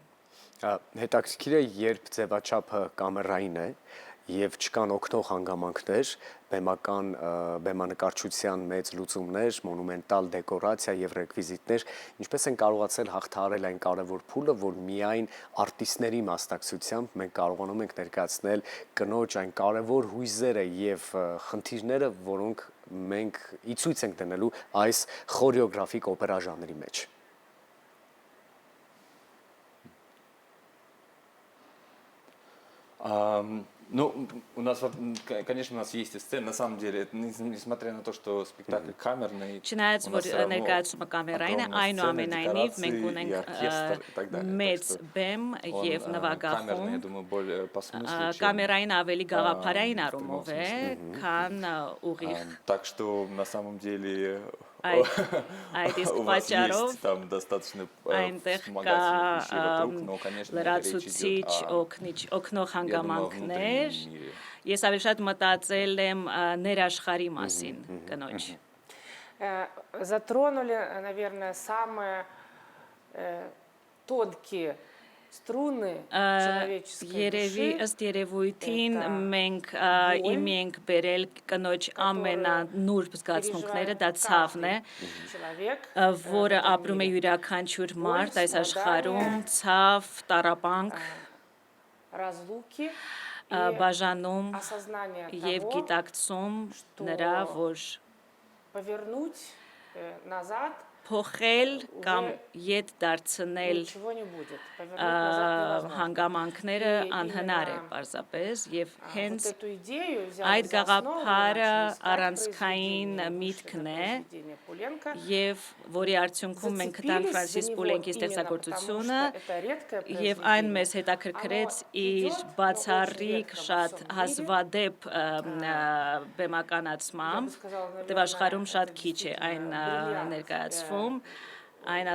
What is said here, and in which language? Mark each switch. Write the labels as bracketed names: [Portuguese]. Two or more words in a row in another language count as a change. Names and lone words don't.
[Armenian] Հետաքրքիր է, երբ ձևաչափը կամերային է եւ չկան օգնող հանգամանքներ, բեմանկարչության մեծ լուծումներ, մոնումենտալ դեկորացիա եւ ռեկվիզիտներ, ինչպես են կարողացել հաղթահարել այն կարևոր փուլը, որ միայն արտիստների մասնակցությամբ մենք կարողանում ենք ներկայացնել կնոջ այն կարևոր հույզերը եւ խնդիրները, որոնք մենք ի ցույց ենք դնելու այս խորեոգրաֆիկ օպերա ժանրի մեջ։ [Russian] Ну, конечно, у нас есть и сцена, на самом деле, несмотря на то, что спектакль камерный, [Armenian] Չնայած որ ներկայացումը կամերային է, այնուամենայնիվ մենք ունենք մեծ բեմ եւ նվագախումբ, կամերային ավելի գաղափարային առումով է, քան ուղիղ։ [Russian] Так что, на самом деле, [Armenian] Այդ իսկ [Russian] у вас [Armenian] պատճառով [Russian] есть там достаточно [Armenian] այնտեղ կա [Russian] вспомогательных вокруг, но, конечно, речь [Armenian] լրացուցիչ, [Russian] идет о, [Armenian] օգնող [Russian] я думаю, [Armenian] հանգամանքներ։ [Russian] внутреннем мире. [Armenian] Ես ավելի շատ մտածել եմ ներաշխարի մասին կնոջ։ [Russian] Затронули, наверное, самые тонкие струны человеческой [Armenian] Երևի [Russian] души. [Armenian] ըստ երևույթին Դա մենք բոյ, իմի ենք բերել կնոջ ամենանուրբ զգացմունքները, դա ցավն է, [Russian] Человек, [Armenian] որը ապրում է յուրաքանչյուր մարդ այս աշխարհում, ցավ, տառապանք, [Russian] разлуки [Armenian] բաժանում [Russian] осознание [Armenian] եւ [Russian] того, [Armenian] գիտակցում նրա, որ [Russian] повернуть назад [Armenian] փոխել կամ ետ դարձնել [Russian] ничего не будет. Повернуть назад невозможно. [Armenian] հանգամանքները անհնար է պարզապես եւ [Russian] Вот [Armenian] հենց [Russian] эту идею взяли [Armenian] այդ [Russian] за основу [Armenian] գաղափարը [Russian] начали искать [Armenian] առանցքային [Russian] произведения, [Armenian] միտքն [Russian] вышли [Armenian] է [Russian] на произведение Пуленко. [Armenian] եւ որի արդյունքում մենք գտանք Ֆրանսիս Պուլենկի ստեղծագործությունը եւ այն մեզ հետաքրքրեց իր բացառիկ շատ հազվադեպ բեմականացմամբ, դեպ աշխարհում շատ քիչ է այն ներկայացվում, այն